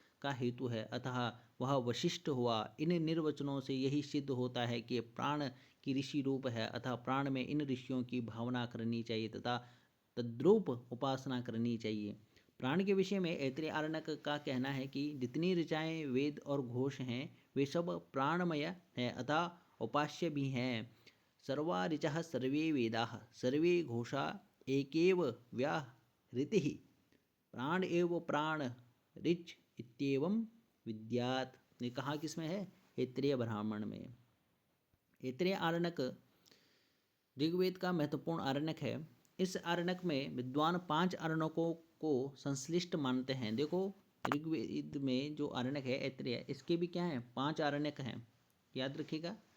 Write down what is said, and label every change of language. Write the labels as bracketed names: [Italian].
[Hindi] का हेतु है, अतः वह वशिष्ठ हुआ। इन निर्वचनों से यही सिद्ध होता है कि प्राण की ऋषि रूप है, अतः प्राण में इन ऋषियों की भावना करनी चाहिए तथा तद्रूप उपासना करनी चाहिए। प्राण के विषय में ऐत्रेय आरण्यक का कहना है कि जितनी ऋचाएँ वेद और घोष हैं वे सब प्राणमय हैं, अतः उपास्य भी हैं। [Sanskrit] सर्वा ऋचः सर्वे वेदाः सर्वे घोषा एकेव व्याहृतिः प्राण एव प्राण ऋच इत्येवं विद्यात्। [Hindi] ने कहा किसमें है? ऐत्रेय ब्राह्मण में। ऐत्रेय आरण्यक ऋग्वेद का महत्वपूर्ण आरण्यक है। इस आरण्यक में विद्वान 5 आरण्यकों को संश्लिष्ट मानते हैं। देखो ऋग्वेद में जो आरण्यक है ऐत्रेय, इसके भी क्या है? 5 आरण्यक हैं, याद रखिएगा।